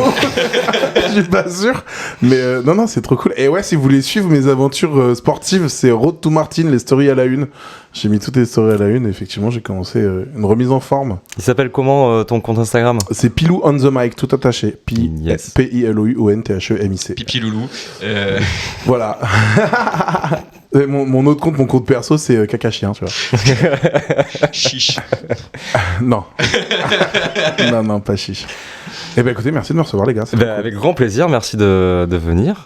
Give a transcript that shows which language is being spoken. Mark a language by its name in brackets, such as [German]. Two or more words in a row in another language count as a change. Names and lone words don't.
[French] Je suis pas sûr. Mais non, c'est trop cool. Et ouais, si vous voulez suivre mes aventures sportives, c'est Road to Martin, les stories à la une. J'ai mis toutes les stories à la une et effectivement, j'ai commencé une remise en forme. Il s'appelle comment ton compte Instagram ? C'est Pilou on the mic, tout attaché. Yes. P-I-L-O-U-O-N-T-H-E-M-I-C. Pipi loulou. Voilà. Mon autre compte, mon compte perso, c'est caca-chien, tu vois. Chiche. Non. non, pas chiche. Eh ben écoutez, merci de me recevoir les gars. Cool. Avec grand plaisir, merci de venir.